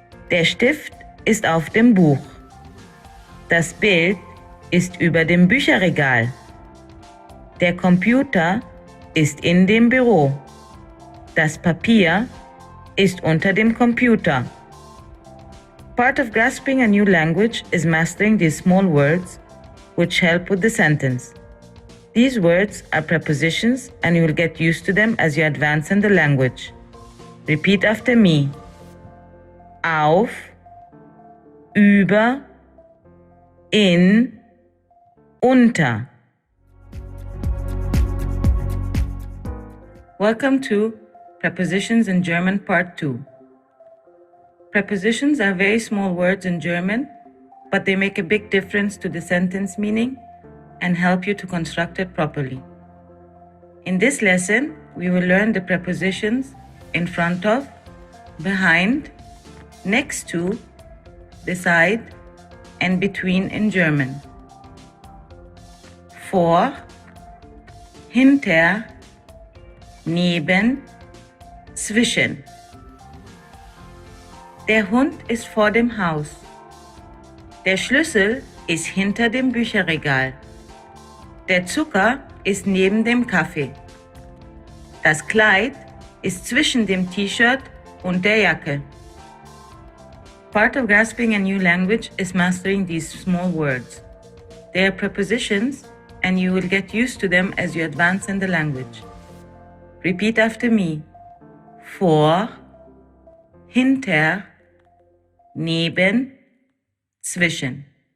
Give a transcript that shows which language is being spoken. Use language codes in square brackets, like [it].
[de] Der Stift ist auf dem Buch. Das Bild ist über dem Bücherregal. Der Computer ist in dem Büro. Das Papier ist unter dem Computer. [en] Part of grasping a new language is mastering these small words which help with the sentence. These words are prepositions and you will get used to them as you advance in the language. Repeat after me. [de] Auf, über, in, unter. [en] Welcome to Prepositions in German Part 2. Prepositions are very small words in German, but they make a big difference to the sentence meaning and help you to construct it properly. In this lesson, we will learn the prepositions in front of, behind, next to, beside, and between in German. [de] Vor, hinter, neben, zwischen. Der Hund ist vor dem Haus. Der Schlüssel ist hinter dem Bücherregal. Der Zucker ist neben dem Kaffee. Das Kleid ist zwischen dem T-Shirt und der Jacke. [en] Part of grasping a new language is mastering these small words. They are prepositions, and you will get used to them as you advance in the language. Repeat after me. [de] Vor, hinter, neben, zwischen.